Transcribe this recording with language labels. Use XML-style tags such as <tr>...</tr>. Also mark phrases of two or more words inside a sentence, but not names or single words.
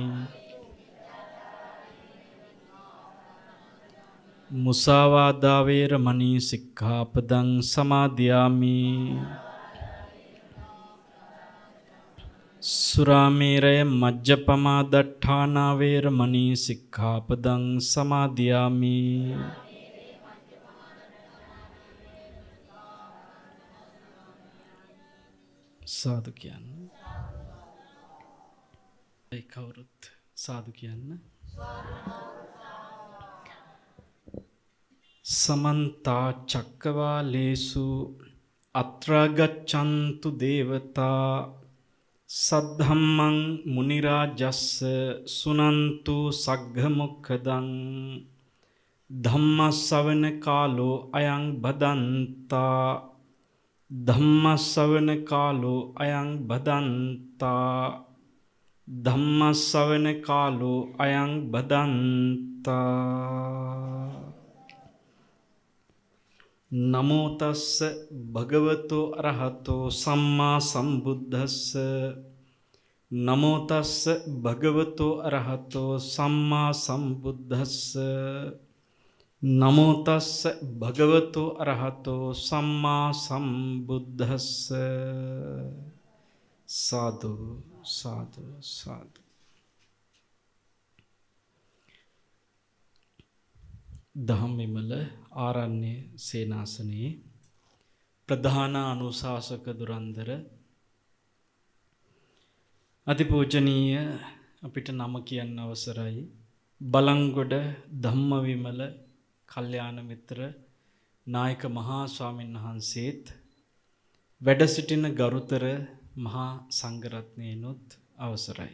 <pi>මුසාවාදා වේරමණී සික්ඛාපදං සමාදියාමි සුරාමේරය මජ්ජපමා දට්ඨානා වේරමණී සික්ඛාපදං සමාදියාමි</pi> <si>සාදු කියන්න. ඒ කවුරුත් සාදු කියන්න.</si> <pi>සමන්තා චක්කවාලේසු අත්‍රා ගච්ඡන්තු දේවතා සද්ධම්මං මුනි රාජස්ස සුනන්තු සග්ග මොක්ඛදං ධම්ම ශ්‍රවණ කාලෝ අයං බදන්තා ධම්ම ශ්‍රවණ කාලෝ අයං බදන්තා ධම්ම ශ්‍රවණ කාලෝ අයං බදන්තා නමෝ තස්ස භගවතෝ අරහතෝ සම්මා සම්බුද්දස්ස නමෝ තස්ස භගවතෝ අරහතෝ සම්මා සම්බුද්දස්ස නමෝ තස්ස භගවතෝ අරහතෝ සම්මා සම්බුද්දස්ස සාදු සාදු සාදු.</pi> <si>දහම්විමල ආරණ්‍ය සේනාසනයේ ප්‍රධාන අනුශාසක දුරන්දර අතිපූජනීය අපිට නම කියන්න අවසරයි බලංගොඩ ධම්මවිමල කල්යාණ මිත්‍ර නායක මහා ස්වාමීන් වහන්සේත් වැඩ සිටින ගරුතර මහා සංඝරත්නයනොත් අවසරයි.</si>